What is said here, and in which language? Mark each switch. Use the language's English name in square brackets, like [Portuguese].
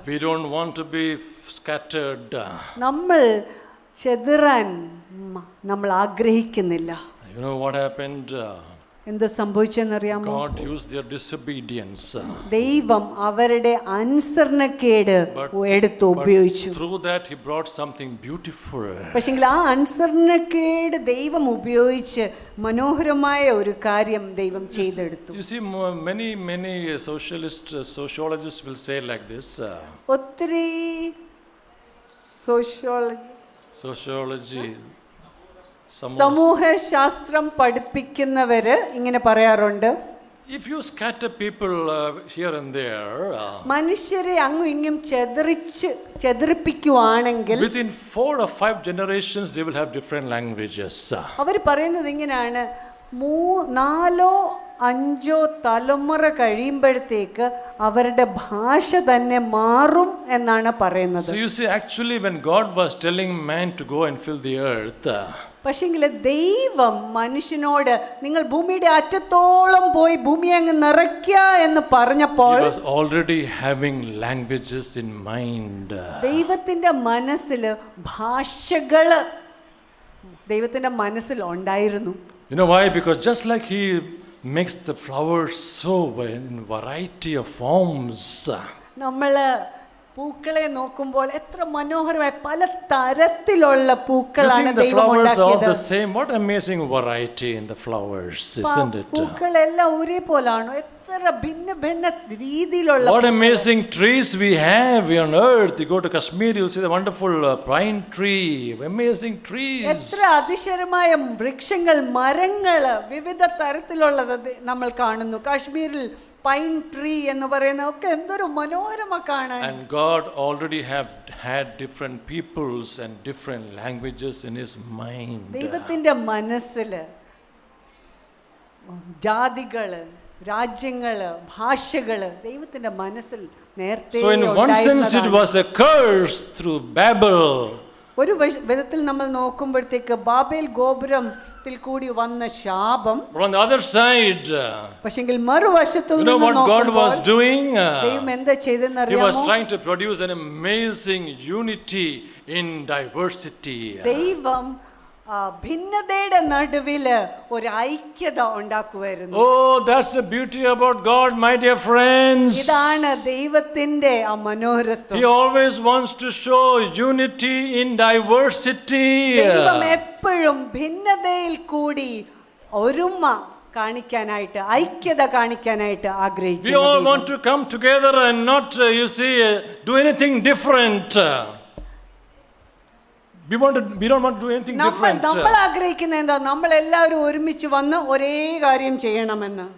[English] We don't want to be scattered. [Malayalam] നമ്മൾ ചെതറാൻ നമ്മൾ ആഗ്രഹിക്കുന്നില്ല. [English] You know what happened? [Malayalam] എന്ത് സംഭവിച്ചെന്നറിയാമോ? [English] God used their disobedience. [Malayalam] ദൈവം അവരുടെ അനുസരണക്കേട് എടുത്ത് ഉപയോഗിച്ചു. [English] Through that he brought something beautiful. [Malayalam] പക്ഷെങ്കിൽ ആ അനുസരണക്കേട് ദൈവം ഉപയോഗിച്ച് മനോഹരമായ ഒരു കാര്യം ദൈവം ചെയ്തെടുത്തു. [English] You see, many sociologists will say like this. [Malayalam] ഒത്തിരി സോഷ്യോളജി സമൂഹശാസ്ത്രം പഠിപ്പിക്കുന്നവര് ഇങ്ങനെ പറയാറുണ്ട്, [English] if you scatter people here and there, [Malayalam] മനുഷ്യരെ അങ്ങും ഇങ്ങും ചെതറിപ്പിക്കുവാണെങ്കിൽ [English] within 4 or 5 generations they will have different languages. [Malayalam] അവർ പറയുന്നത് ഇങ്ങനെയാണ്, 4-5 തലമുറ കഴിയുമ്പോഴത്തേക്ക് അവരുടെ ഭാഷ തന്നെ മാറും എന്നാണ് പറയുന്നത്. [English] So you see, actually when God was telling man to go and fill the earth, [Malayalam] പക്ഷെങ്കിൽ ദൈവം മനുഷ്യനോട് നിങ്ങൾ ഭൂമിയുടെ അറ്റത്തോളം പോയി ഭൂമിയെ അങ്ങ് നിറയ്ക്കുക എന്ന് പറഞ്ഞപ്പോൾ [English] he was already having languages in mind. [Malayalam] ദൈവത്തിന്റെ മനസ്സിൽ ഭാഷകള് ദൈവത്തിന്റെ മനസ്സിൽ ഉണ്ടായിരുന്നു. [English] You know why? Because just like he makes the flowers so in variety of forms, [Malayalam] നമ്മള് പൂക്കളെ നോക്കുമ്പോൾ എത്ര മനോഹരമായ പല തരത്തിലുള്ള പൂക്കളാണ് ദൈവം ഉണ്ടാക്കിയത്. [English] What amazing variety in the flowers, isn't it? [Malayalam] പൂക്കളെല്ലാം ഒരേപോലാണ്, എത്ര ഭിന്ന രീതിയിലുള്ള. [English] What amazing trees we have on earth. You go to Kashmir, you'll see the wonderful pine tree, amazing trees. [Malayalam] എത്ര അതിശയമായ വൃക്ഷങ്ങൾ, മരങ്ങള് വിവിധ തരത്തിലുള്ളത് നമ്മൾ കാണുന്നു. കാശ്മീരിൽ പൈൻ ട്രീ എന്ന് പറയുന്ന ഒക്കെ എന്തൊരു മനോഹരമായി കാണാൻ. [English] And God already had different peoples and different languages in his mind. [Malayalam] ദൈവത്തിന്റെ മനസ്സില് ജാതികള്, രാജ്യങ്ങള്, ഭാഷകള് ദൈവത്തിന്റെ മനസ്സിൽ നേരത്തെ. [English] So in one sense it was a curse through Babel. [Malayalam] ഒരു വിധത്തിൽ നമ്മൾ നോക്കുമ്പോഴത്തേക്ക് ബാബേൽ ഗോപുരത്തിൽ കൂടി വന്ന ശാപം. [English] But on the other side, [Malayalam] പക്ഷെങ്കിൽ മറുവശത്തു [English] you know what God was doing? [Malayalam] ദൈവം എന്താ ചെയ്തെന്ന് [English] He was [Malayalam] അറിയാമോ? [English] trying to produce an amazing unity in diversity. [Malayalam] ദൈവം ഭിന്നതയുടെ നടുവില് ഒരു ഐക്യത ഉണ്ടാക്കുവായിരുന്നു. [English] Oh, that's the beauty about God, my dear friends. [Malayalam] ഇതാണ് ദൈവത്തിന്റെ ആ മനോഹരത്വം. [English] He always wants to show unity in diversity. [Malayalam] ദൈവം എപ്പോഴും ഭിന്നതയിൽ കൂടി ഒരുമ കാണിക്കാനായിട്ട്, ഐക്യത കാണിക്കാനായിട്ട് [English] We [Malayalam] ആഗ്രഹിക്കുന്നു. [English] all want to come together and not, do anything different. We don't want to do anything different. [Malayalam] നമ്മൾ ആഗ്രഹിക്കുന്നത് എന്താ? നമ്മൾ എല്ലാവരും ഒരുമിച്ച് വന്ന് ഒരേ കാര്യം ചെയ്യണമെന്ന്.